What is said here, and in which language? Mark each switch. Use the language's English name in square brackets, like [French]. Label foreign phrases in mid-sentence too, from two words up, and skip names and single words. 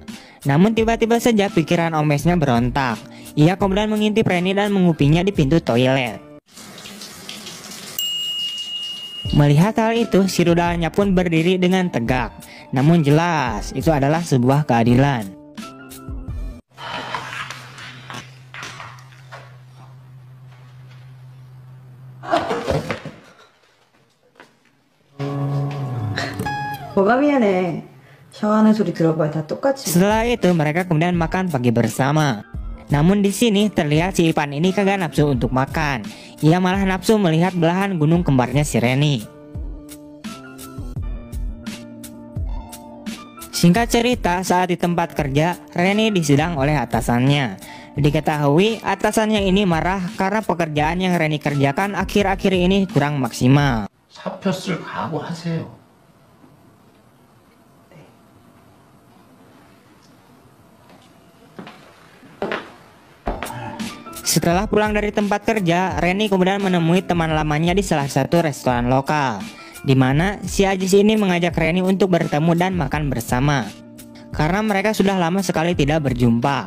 [Indonesian] Namun tiba-tiba saja pikiran omesnya berontak. Ia kemudian mengintip Reni dan mengupinya di pintu toilet. Melihat hal itu, si rudalnya pun berdiri dengan tegak. Namun jelas, itu adalah sebuah keadilan. [Korean] 뭐가 미안해. 샤워하는 소리 들어봐야 다 똑같이. [Indonesian] Setelah itu mereka kemudian makan pagi bersama. Namun di sini terlihat si Ipan ini kagak nafsu untuk makan. Ia malah nafsu melihat belahan gunung kembarnya si Reni. Singkat cerita, saat di tempat kerja, Reni disidang oleh atasannya. Diketahui atasannya ini marah karena pekerjaan yang Reni kerjakan akhir-akhir ini kurang maksimal. [Korean] 사표 쓸 각오하세요. [Indonesian] Setelah pulang dari tempat kerja, Reni kemudian menemui teman lamanya di salah satu restoran lokal, di mana si Ajis ini mengajak Reni untuk bertemu dan makan bersama, karena mereka sudah lama sekali tidak berjumpa.